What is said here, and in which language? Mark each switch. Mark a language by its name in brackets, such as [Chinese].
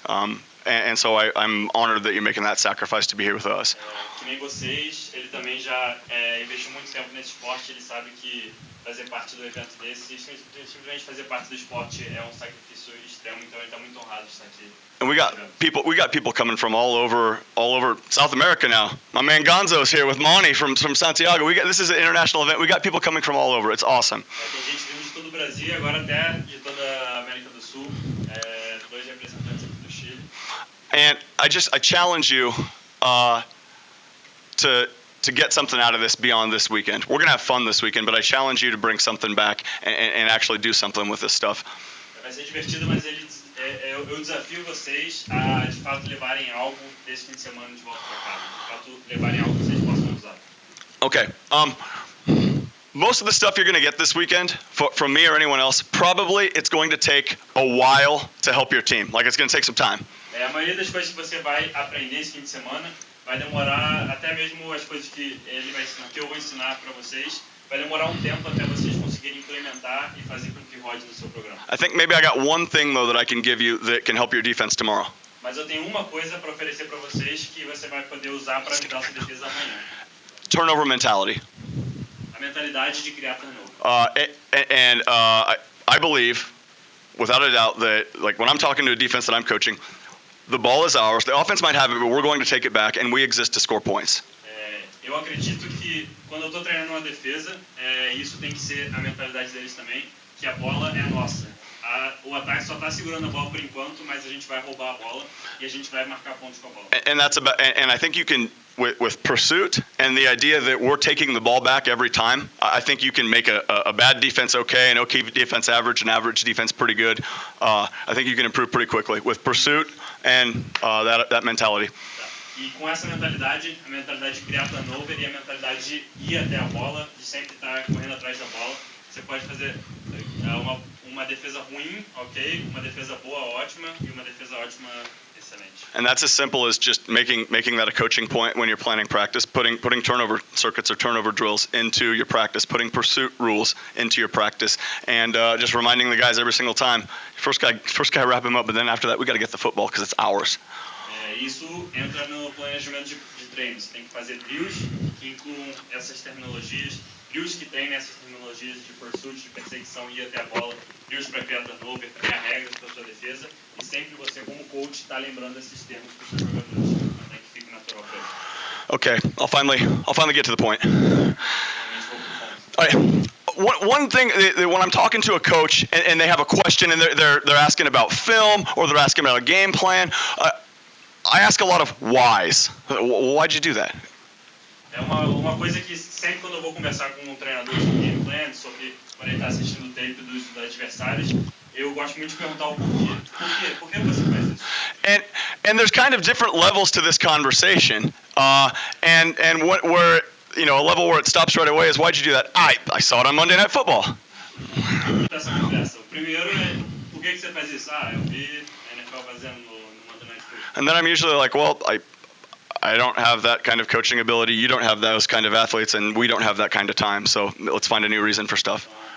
[English] And so I'm honored that you're making that sacrifice to be here with us. [Portuguese] Que nem vocês, ele também já investiu muito tempo nesse esporte, ele sabe que fazer parte do evento desse, simplesmente fazer parte do esporte é um sacrifício extremo, então ele está muito honrado de estar aqui. [English] And we got people coming from all over South America now. My man Gonzo's here with Monty from Santiago. This is an international event. We got people coming from all over. It's awesome. [Portuguese] Tem gente vindo de todo o Brasil, agora até de toda a América do Sul. Dois representantes aqui do Chile. [English] And I challenge you to get something out of this beyond this weekend. We're gonna have fun this weekend, but I challenge you to bring something back and actually do something with this stuff. [Portuguese] Vai ser divertido, mas eu desafio vocês a de fato levarem algo desse fim de semana de volta para casa. De fato, levarem algo que vocês possam usar. [English] Okay. Most of the stuff you're going to get this weekend from me or anyone else, probably it's going to take a while to help your team. Like, it's going to take some time. [Portuguese] A maioria das coisas que você vai aprender esse fim de semana vai demorar, até mesmo as coisas que ele vai ensinar, que eu vou ensinar para vocês, vai demorar tempo até vocês conseguirem implementar e fazer com que rode no seu programa. [English] I think maybe I got one thing though that I can give you that can help your defense tomorrow. [Portuguese] Mas eu tenho uma coisa para oferecer para vocês que você vai poder usar para ajudar a sua defesa amanhã. [English] Turnover mentality. [Portuguese] A mentalidade de criar turnover. [English] I believe, without a doubt, that like when I'm talking to a defense that I'm coaching, the ball is ours. The offense might have it, but we're going to take it back, and we exist to score points. [Portuguese] Eu acredito que quando eu estou treinando uma defesa, isso tem que ser a mentalidade deles também, que a bola é nossa. O ataque só está segurando a bola por enquanto, mas a gente vai roubar a bola e a gente vai marcar pontos com a bola. [English] And I think you can, with pursuit and the idea that we're taking the ball back every time, I think you can make a bad defense okay, an okay defense average, an average defense pretty good. I think you can improve pretty quickly with pursuit and that mentality. [Portuguese] E com essa mentalidade, a mentalidade de criar turnover e a mentalidade de ir até a bola, de sempre estar correndo atrás da bola, você pode fazer uma defesa ruim, ok, uma defesa boa, ótima, e uma defesa ótima, excelente. [English] And that's as simple as just making that a coaching point when you're planning practice, putting turnover circuits or turnover drills into your practice, putting pursuit rules into your practice, and just reminding the guys every single time, first guy wrap him up, but then after that we got to get the football because it's ours. [Portuguese] Isso entra no planejamento de treino. Você tem que fazer drills que incluam essas terminologias, drills que treinem essas terminologias de pursuit, de perseguição, ir até a bola, drills para criar turnover, para criar regras para a sua defesa, e sempre você, como coach, está lembrando esses termos para os seus jogadores, para que fique natural para eles. [English] Okay, I'll finally get to the point. All right. One thing when I'm talking to a coach and they have a question and they're asking about film or they're asking about a game plan, I ask a lot of whys. Why'd you do that? [Portuguese] É uma coisa que sempre quando eu vou conversar com um treinador sobre game plan, sobre quando ele está assistindo o tape dos adversários, eu gosto muito de perguntar o porquê. Por que você faz isso? [English] And there's kind of different levels to this conversation. And where a level where it stops right away is why'd you do that? I saw it on Monday Night Football. [Portuguese] Essa conversa. O primeiro é por que você faz isso? Eu vi a NFL fazendo no Monday Night Football. [English] And then I'm usually like, well, I don't have that kind of coaching ability. You don't have those kind of athletes, and we don't have that kind of time. So let's find a new reason for stuff.